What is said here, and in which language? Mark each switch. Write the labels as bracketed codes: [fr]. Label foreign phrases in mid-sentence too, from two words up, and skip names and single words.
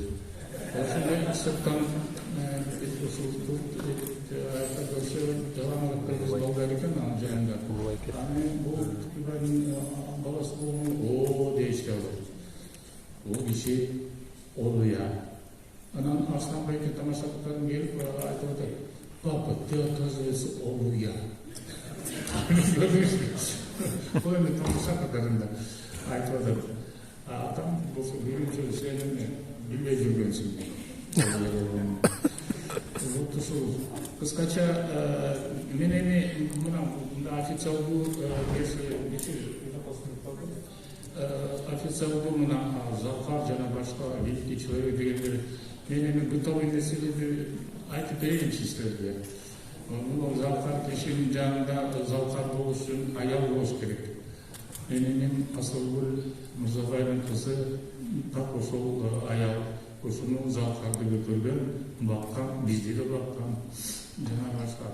[ky] Ошондой сырттан балдар экен анын жанында. Аны бул баласы болгон о дейишти алар. Бул киши олуя. Анан Арстан байке тамаша катарын келип айтып атат: [ru] "Папа, ты оказывается олуя." [ky] Бул эми тамаша катарында айтып атат. Атам болсо биринчи сени билбей жүргөнсүң. Кыскача мен эми мына официалдуу официалдуу мына Залкар жана башка [ru] великий человек [ky] дегендер мен эми бытовой нерселерди айтып берейинчи силерге. Бул Залкар кишинин жанында Залкар болуш үчүн аял болуш керек. Менин Асылгүл Мырзабаевдин кызы так ошол аял. Ошону Залкарды көтөргөн, баккан, бизди да баккан, жана башка.